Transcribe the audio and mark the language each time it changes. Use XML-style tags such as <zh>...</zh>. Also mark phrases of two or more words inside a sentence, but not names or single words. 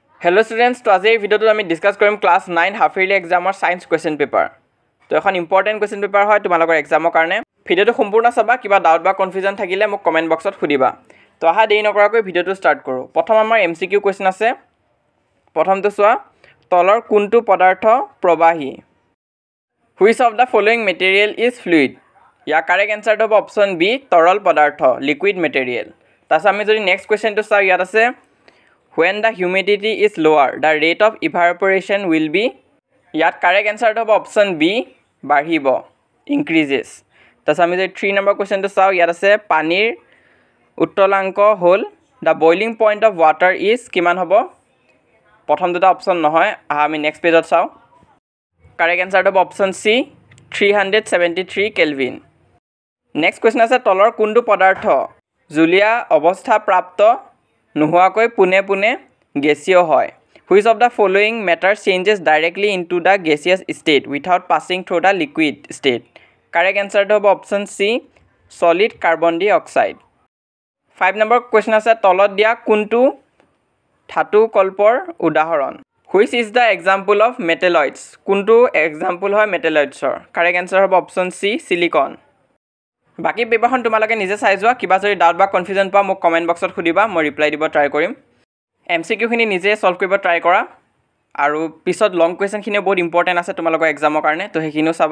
<en>Hello students,</en> <as>to আজি ভিডিওটো আমি ডিসকাস কৰিম</as> <en>class 9 half yearly exam science question paper.</en> <as>তো এখন</as> <en>important question paper</en> <as>হয় তোমালোকৰ এক্সামৰ কাৰণে। ভিডিওটো সম্পূৰ্ণ চাবা, কিবা ডাউট বা কনফিউজন থাকিলে মোক</as> <en>comment box</en> <as>সুধিবা। তো আহা দেৰি নকৰাকৈ ভিডিওটো ষ্টাৰ্ট কৰো। প্ৰথম আমাৰ</as> <en>MCQ question</en> <as>আছে। প্ৰথমটো চোৱা, তলৰ কোনটো পদাৰ্থ প্ৰবাহী?</as> <en>Which of the following material is fluid?</en> <as>ইয়াৰ</as> <en>correct answer</en> <as>হ'ব</as> <en>option B,</en> <as>তৰল পদাৰ্থ,</as> <en>liquid material.</en> <as>তাৰপিছত আমি যদি</as> <en>next question</en> <as>চাওঁ, ইয়াত আছে</as> <en>when the humidity is lower, the rate of evaporation will be.</en> <as>ইয়াত</as> <en>correct answer</en> <as>হ'ব</as> <en>option B,</en> <as>বাঢ়িব, increases. তাৰপিছত আমি যদি 3</as> <en>number question</en> <as>চাওঁ, ইয়াত আছে পানীৰ উত্তলাংক হ'ল</as> <en>the boiling point of water is</en> <as>কিমান হ'ব? প্ৰথম দুটা অপচন নহয়, আমি</as> <en>next page</en> <as>চাওঁ।</as> <en>correct answer</en> <as>হ'ব</as> <en>option C,</en> <as>373 কেলভিন।</as> <en>next question</en> <as>আছে তলৰ কোনটো পদাৰ্থ জুলীয়া অৱস্থা প্ৰাপ্ত নোহোৱাকৈ পুনে পুনে গেছীয় হয়?</as> <en>Which of the following matter changes directly into the gaseous state without passing through the liquid state? Correct answer to option C, solid carbon dioxide.</en> <as>5</as> <en>number question</en> <as>আছে তলত দিয়া কোনটো ধাতু কল্পৰ উদাহৰণ?</as> <en>Which is the example of metalloids?</en> <as>কোনটো example হয় metalloidsৰ?</as> <en>Correct answer</en> <as>হ'ব</as> <en>option C, silicon.</en> <as>বাকি পেপাৰখন তোমালোকে নিজে চাই যোৱা, কিবা যদি ডাউট বা কনফিউজন পা মোক</as> <en>comment box</en> <as>সুধিবা, মই ৰিপ্লাই দিব ট্ৰাই কৰিম। এমসিকিউখিনি নিজে সলভ কৰিব ট্ৰাই কৰা, আৰু পিছত</as> <en>long question</en> <as>বহুত ইম্পৰ্টেণ্ট আছে তোমালোকৰ এক্সামৰ কাৰণে, তো সেইখিনিও চাবা।</as>